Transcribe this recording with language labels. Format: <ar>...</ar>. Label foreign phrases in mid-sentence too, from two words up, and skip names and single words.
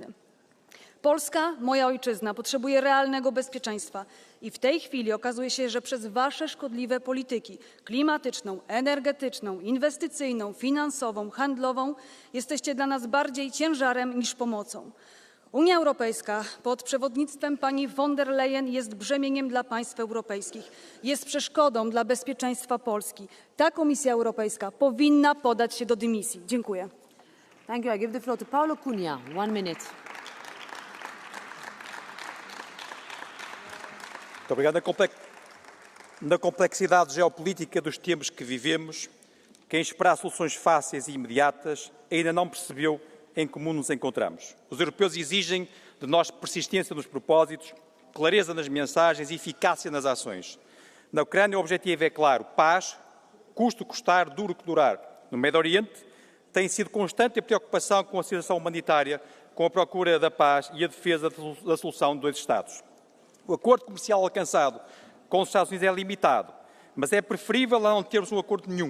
<pl>Polska, moja ojczyzna, potrzebuje realnego bezpieczeństwa i w tej chwili okazuje się, że przez wasze szkodliwe polityki klimatyczną, energetyczną, inwestycyjną, finansową, handlową jesteście dla nas bardziej ciężarem niż pomocą. Unia Europejska pod przewodnictwem pani von der Leyen jest brzemieniem dla państw europejskich, jest przeszkodą dla bezpieczeństwa Polski. Ta Komisja Europejska powinna podać się do dymisji. Dziękuję.</pl> <en>Thank you. I give the floor to Paulo Cunha. 1 minute.</en> <pt>Muito obrigado. Na complexidade geopolítica dos tempos que vivemos, quem espera soluções fáceis e imediatas ainda não percebeu em que mundo nos encontramos. Os europeus exigem de nós persistência nos propósitos, clareza nas mensagens e eficácia nas ações. Na Ucrânia o objetivo é claro, paz, custo custar, duro que durar. No Médio Oriente tem sido constante a preocupação com a situação humanitária, com a procura da paz e a defesa da solução de 2 Estados. O acordo comercial alcançado com os Estados Unidos é limitado, mas é preferível a não termos um acordo nenhum.</pt>